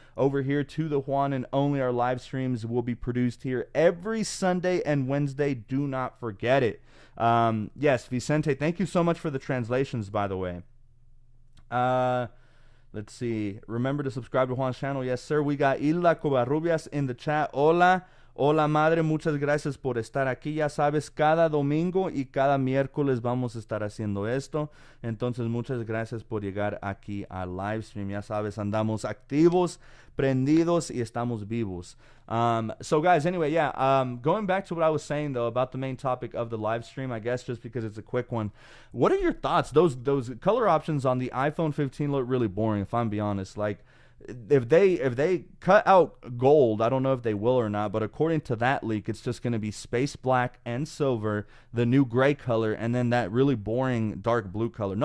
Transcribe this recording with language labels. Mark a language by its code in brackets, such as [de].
[en] over here to the Juan and Only. Our live streams will be produced here every Sunday and Wednesday. Do not forget it. Yes, Vicente, thank you so much for the translations, by the way. Let's see. Remember to subscribe to Juan's channel. Yes, sir. We got Hilda Covarrubias in the chat. [es] Hola. Hola, madre. Muchas gracias por estar aquí. Ya sabes, cada domingo y cada miércoles vamos a estar haciendo esto. Entonces, muchas gracias por llegar aquí al live stream. Ya sabes, andamos activos, prendidos y estamos vivos. [en] So, guys, anyway, yeah. Going back to what I was saying, though, about the main topic of the live stream, I guess just because it's a quick one. What are your thoughts? Those color options on the iPhone 15 look really boring, if I'm being honest. Like, if they cut out gold, I don't know if they will or not, but according to that leak, it's just going to be space black and silver, the new gray color, and then that really boring dark blue color.